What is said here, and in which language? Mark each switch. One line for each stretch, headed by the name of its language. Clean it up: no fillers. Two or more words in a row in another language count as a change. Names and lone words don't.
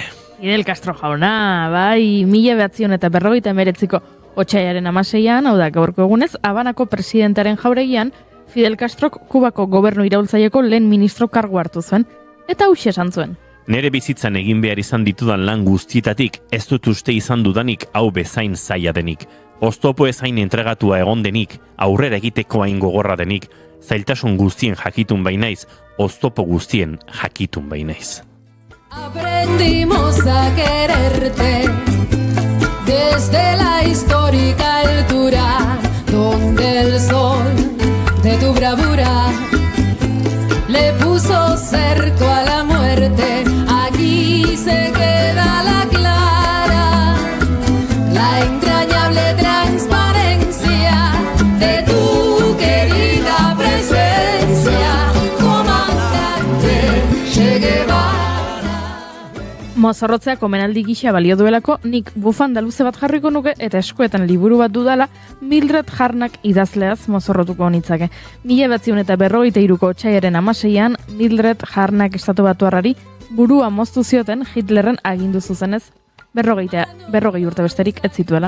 Basque: Fidel Castro jauna, bai, 1959ko otsailaren 16an, hau da gaurko egunez, Habanako presidentaren jauregian, Fidel Castrok Kubako gobernu iraultzaieko lehen ministro kargu hartu zuen, eta hauxe esan zuen. Nere bizitzan egin behar izan ditudan lan guztietatik, ez dut uste izan dudanik hau bezain zaila denik. Oztopo ezain entregatua egon denik, aurrera egiteko hain gogorra denik, zailtasun guztien jakitun bainaiz, oztopo guztien jakitun bainaiz.
Spanish: Aprendimos a quererte desde la histórica altura donde el sol de tu bravura le puso cerco a la muerte. Aquí se queda la clara, la entrañable transparencia de tu querida presencia, comandante Che Guevara.
Basque: Mozorrotzea komenaldi gisa balio duelako, nik bufanda luze bat jarriko nuke eta eskuetan liburu bat dudala Mildred Harnak idazleaz mozorrotuko nitzake. 1943ko otsailaren 16an Mildred Harnak estatu batuarrari burua moztu zioten Hitlerren agindu zuzenez 40 urte besterik ez zituela.